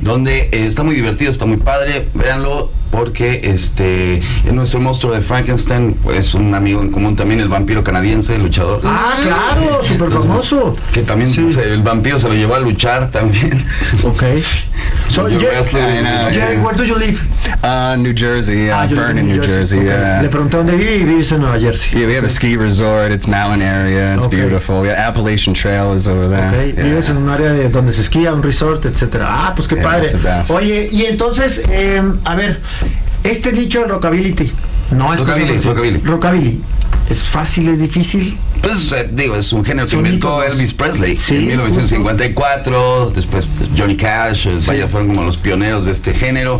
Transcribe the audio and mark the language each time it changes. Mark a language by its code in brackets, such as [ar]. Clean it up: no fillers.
[es] Donde está muy divertido, está muy padre, véanlo. Porque nuestro monstruo de Frankenstein es pues, un amigo en común también, el vampiro canadiense, el luchador. ¡Ah, claro! ¡Súper famoso! Que también el vampiro se lo llevó a luchar también. [en] Ok. So, Jerry, where do you live? New Jersey, Vernon, New Jersey. Okay. Yeah. [es] Le pregunté dónde vive y vives en Nueva Jersey. [en] Yeah, we have a ski resort, it's mountain area, it's beautiful. Yeah, Appalachian Trail is over there. [es] Ok, vives en un área de donde se esquía, un resort, etc. Ah, pues qué padre. Oye, y entonces, a ver, este dicho rockability, no es rockabilly. ¿Es fácil, es difícil? Pues, es un género que inventó Elvis Presley en 1954, después Johnny Cash, vaya, fueron como los pioneros de este género.